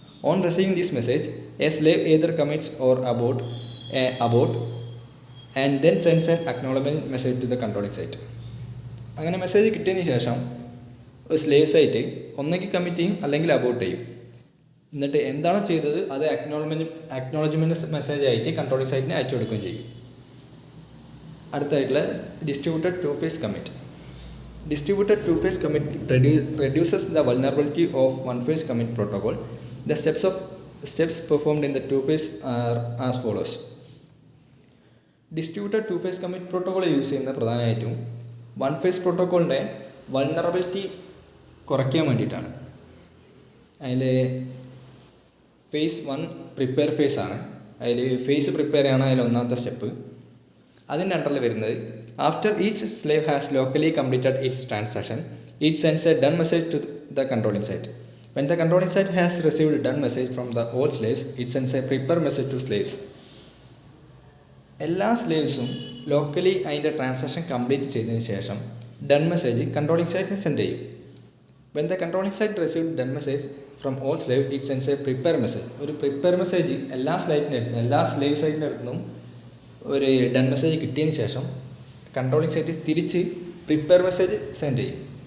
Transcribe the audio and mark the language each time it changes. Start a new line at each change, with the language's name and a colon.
English: On receiving this message a slave either commits or abort and then sends an acknowledgement message to the controlling site.
Malayalam: അങ്ങനെ message കിട്ടിയതിന് ശേഷം ഒരു slave site ഒന്നെങ്കിൽ commit ചെയ്യും അല്ലെങ്കിൽ Abbott ചെയ്യും. എന്നിട്ട് എന്താണോ ചെയ്തത് അത് അക്നോളജ്മെൻറ്റ് മെസ്സേജ് ആയിട്ട് കൺട്രോളിംഗ് സൈറ്റിന് അയച്ചു കൊടുക്കുകയും ചെയ്യും. അടുത്തായിട്ടുള്ള distributed to face commit.
English: Distributed two-phase commit reduces the vulnerability of one-phase commit protocol. The steps performed in the two-phase are as follows.
Malayalam: Distributed two-phase commit protocol use ചെയ്യുന്ന പ്രധാനമായിട്ടും one-phase പ്രോട്ടോക്കോളിൻ്റെ vulnerability കുറയ്ക്കാൻ വേണ്ടിയിട്ടാണ്. അതിൽ face 1 prepare face ആണ്. അതിൽ face prepare ആണ് അതിൽ ഒന്നാമത്തെ സ്റ്റെപ്പ്. അതിൻ്റെ അണ്ടറിൽ വരുന്നത്
English: after each slave has locally completed its transaction, it sends a done message to the controlling site. When the controlling site has received a done message from the all slaves, it sends a prepare message to slaves.
Malayalam: എല്ലാ സ്ലേവ്സും locally അതിൻ്റെ transaction complete ചെയ്തതിന് ശേഷം done message controlling സൈറ്റിന് send ചെയ്യും.
English: When the controlling site received done message from all slave, it sends a prepare message.
Malayalam: ഒരു prepare message എല്ലാ slave സൈറ്റിൻ്റെ അടുത്തും ഒരു done message കിട്ടിയതിന് ശേഷം കൺട്രോളിംഗ് സൈറ്റ് തിരിച്ച് പ്രിപ്പയർ മെസ്സേജ് സെൻഡ് ചെയ്യും.